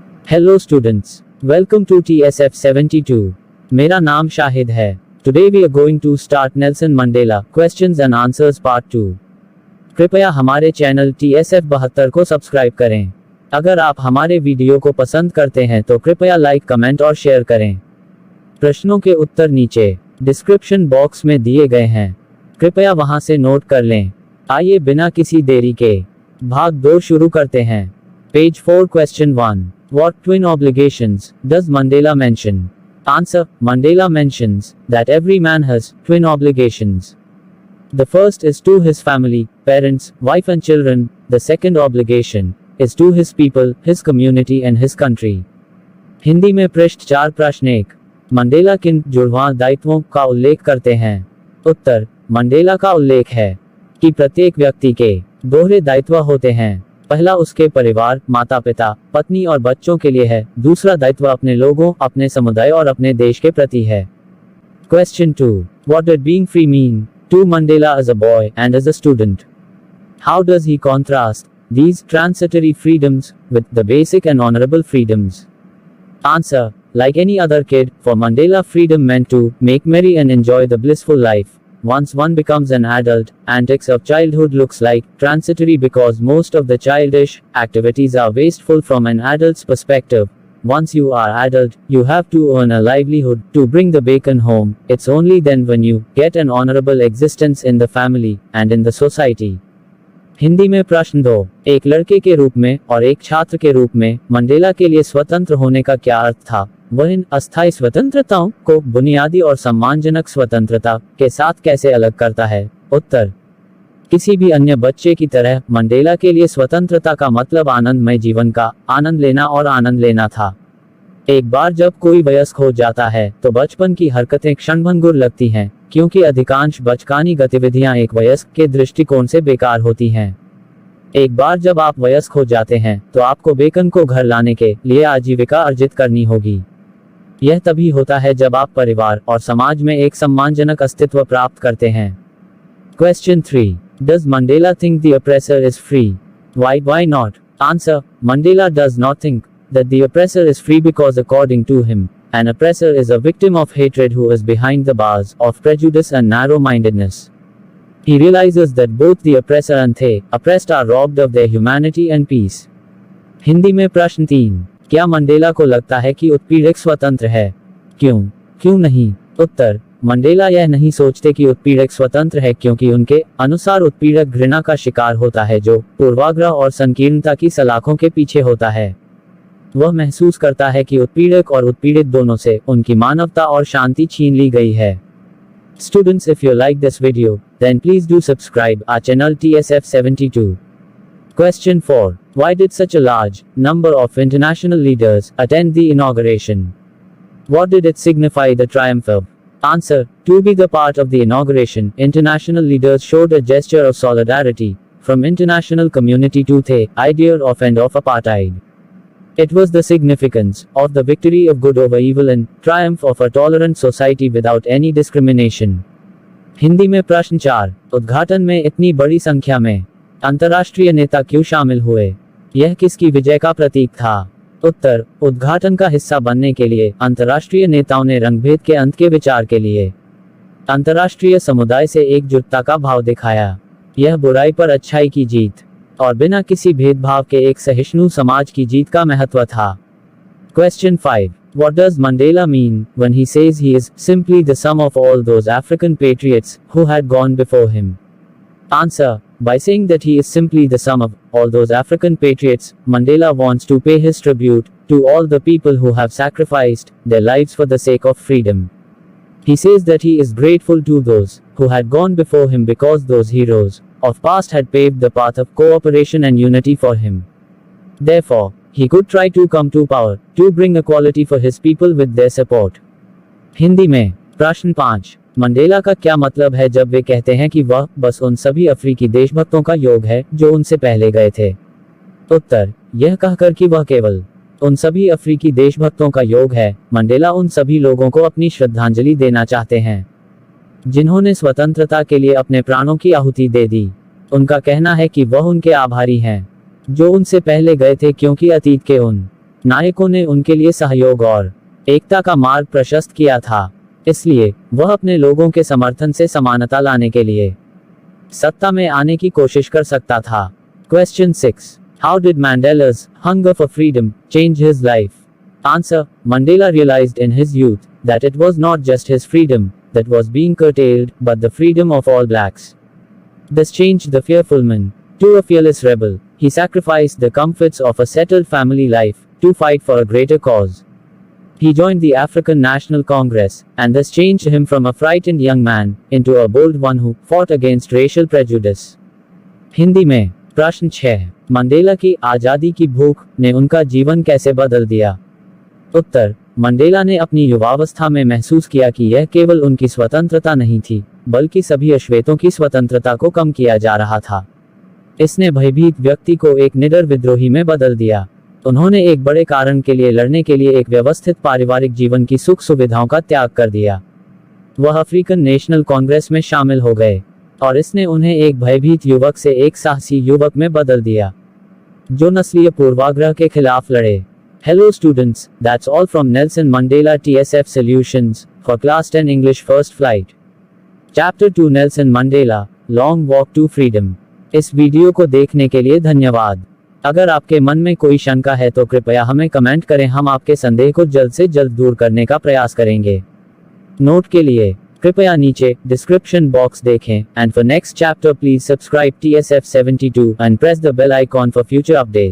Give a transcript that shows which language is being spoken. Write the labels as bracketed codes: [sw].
[en] Hello students, welcome to TSF 72. [hi] मेरा नाम शाहिद है. [en] Today we are going to start Nelson Mandela Questions and Answers Part 2. [hi] कृपया हमारे channel TSF 72 को subscribe करें. अगर आप हमारे वीडियो को पसंद करते हैं तो कृपया लाइक, कमेंट और शेयर करें. प्रश्नों के उत्तर नीचे डिस्क्रिप्शन बॉक्स में दिए गए हैं. कृपया वहां से नोट कर लें. आइए बिना किसी देरी के भाग 2 शुरू करते हैं. [en] Page 4 Question 1. What twin obligations does Mandela mention? Answer. Mandela mentions that every man has twin obligations. The first is to his family, parents, wife and children. The second obligation is to his people, his community and his country. [hi] Hindi में पृष्ठ 4 प्रश्न 1. Mandela किन जुड़वां दायित्वों का उल्लेख करते हैं? उत्तर. Mandela का उल्लेख है कि प्रत्येक व्यक्ति के दोहरे दायित्व होते हैं. पहला उसके परिवार, माता पिता, पत्नी और बच्चों के लिए है. दूसरा दायित्व अपने लोगों, अपने समुदाय और अपने देश के प्रति है. [en] Question 2. What did being free mean to Mandela as a boy and as a student? How does he contrast these transitory freedoms with the basic and honorable freedoms? Answer. Like any other kid, for Mandela freedom meant to make merry and enjoy the blissful life. Once one becomes an adult, antics of childhood looks like transitory because most of the childish activities are wasteful from an adult's perspective. Once you are adult, you have to earn a livelihood to bring the bacon home. It's only then when you get an honorable existence in the family and in the society. [hi] Hindi में प्रश्न 2. एक लड़के के रूप में और एक छात्र के रूप में मंडेला के लिए स्वतंत्र होने का क्या अर्थ था? वह इन अस्थायी स्वतंत्रताओं को बुनियादी और सम्मानजनक स्वतंत्रता के साथ कैसे अलग करता है? उत्तर. किसी भी अन्य बच्चे की तरह मंडेला के लिए स्वतंत्रता का मतलब आनंदमय जीवन का आनंद लेना और आनंद लेना था. एक बार जब कोई वयस्क हो जाता है तो बचपन की हरकतें क्षणभंगुर लगती हैं, क्योंकि अधिकांश बचकानी गतिविधियां एक वयस्क के दृष्टिकोण से बेकार होती हैं. एक बार जब आप वयस्क हो जाते हैं तो आपको बेकन को घर लाने के लिए आजीविका अर्जित करनी होगी. यह तभी होता है जब आप परिवार और समाज में एक सम्मानजनक अस्तित्व प्राप्त करते हैं. [en] Question 3. Does Mandela think the oppressor is free? Why not? Answer. Mandela does not think that the oppressor is free because according to him, an oppressor is a victim of hatred who is behind the bars of prejudice and narrow-mindedness. He realizes that both the oppressor and the oppressed are robbed of their humanity and peace. [hi] Hindi में प्रश्न 3. क्या Mandela को लगता है कि उत्पीड़क स्वतंत्र है? क्यों नहीं? उत्तर. मंडेला यह नहीं सोचते कि उत्पीड़क स्वतंत्र है क्योंकि उनके अनुसार उत्पीड़क घृणा का शिकार होता है जो पूर्वाग्रह और संकीर्णता की सलाखों के पीछे होता है. वह महसूस करता है कि उत्पीड़क और उत्पीड़ित दोनों से उनकी मानवता और शांति छीन ली गई है. [en] Students, if you like this video, then please do subscribe our channel TSF 72. Question 4. Why did such a large number of international leaders attend the inauguration? What did it signify the triumph of? Answer. To be the part of the inauguration, international leaders showed a gesture of solidarity from international community to the idea of end of apartheid. It was the significance of the victory of good over evil and triumph of a tolerant society without any discrimination. [hi] Hindi में प्रश्न 4. उद्घाटन में इतनी बड़ी संख्या में अंतर्राष्ट्रीय नेता क्यों शामिल हुए? यह किसकी विजय का प्रतीक था? उत्तर. उद्घाटन का हिस्सा बनने के लिए अंतर्राष्ट्रीय नेताओं ने रंगभेद के अंत के विचार के लिए अंतर्राष्ट्रीय समुदाय से एकजुटता का भाव दिखाया. यह बुराई पर अच्छाई की जीत और बिना किसी भेदभाव के एक सहिष्णु समाज की जीत का महत्व था. [en] Question 5. What does Mandela mean when he says he is simply the sum of all those African patriots who had gone before him? Answer. By saying that he is simply the sum of all those African patriots, Mandela wants to pay his tribute to all the people who have sacrificed their lives for the sake of freedom. He says that he is grateful to those who had gone before him because those heroes of past had paved the path of cooperation and unity for him. Therefore, he could try to come to power to bring equality for his people with their support. [hi] Hindi में प्रश्न 5. Mandela का क्या मतलब है जब वे कहते हैं कि वह बस उन सभी अफ्रीकी देशभक्तों का योग है जो उनसे पहले गए थे? उत्तर. यह कहकर कि वह केवल उन सभी अफ्रीकी देशभक्तों का योग है, मंडेला उन सभी लोगों को अपनी श्रद्धांजलि देना चाहते हैं जिन्होंने स्वतंत्रता के लिए अपने प्राणों की आहुति दे दी. उनका कहना है कि वह उनके आभारी हैं जो उनसे पहले गए थे क्योंकि अतीत के उन नायकों ने उनके लिए सहयोग और एकता का मार्ग प्रशस्त किया था, इसलिए वह अपने लोगों के समर्थन से समानता लाने के लिए सत्ता में आने की कोशिश कर सकता था। [en] Question 6. How did Mandela's hunger for freedom change his life? Answer. Mandela realized in his youth that it was not just his freedom that was being curtailed, but the freedom of all blacks. This changed the fearful man to a fearless rebel. He sacrificed the comforts of a settled family life to fight for a greater cause. He joined the African National Congress, and this changed him from a frightened young man into a bold one who fought against racial prejudice. [hi] Hindi में प्रश्न 6. Mandela की आज़ादी की भूख ने उनका जीवन कैसे बदल दिया? उत्तर. मंडेला ने अपनी युवावस्था में महसूस किया कि यह केवल उनकी स्वतंत्रता नहीं थी, बल्कि सभी अश्वेतों की स्वतंत्रता को कम किया जा रहा था। इसने भयभीत व्यक्ति को एक निडर विद्रोही में बदल दिया। उन्होंने एक बड़े कारण के लिए लड़ने के लिए एक व्यवस्थित पारिवारिक जीवन की सुख सुविधाओं का त्याग कर दिया। वह अफ्रीकन नेशनल कांग्रेस में शामिल हो गए, और इसने उन्हें एक भयभीत युवक से एक साहसी युवक में बदल दिया, जो नस्लीय पूर्वाग्रह के खिलाफ लड़े। [en] Hello students, that's all from Nelson Mandela TSF Solutions for Class 10 English First Flight. Chapter 2 Nelson Mandela, Long Walk to Freedom. [hi] इस वीडियो को देखने के लिए धन्यवाद। अगर आपके मन में कोई शंका है तो कृपया हमें कमेंट करें, हम आपके संदेह को जल्द से जल्द दूर करने का प्रयास करेंगे। नोट के लिए कृपया नीचे डिस्क्रिप्शन बॉक्स देखें, [en] and for next chapter please subscribe TSF 72 and press the bell icon for future updates.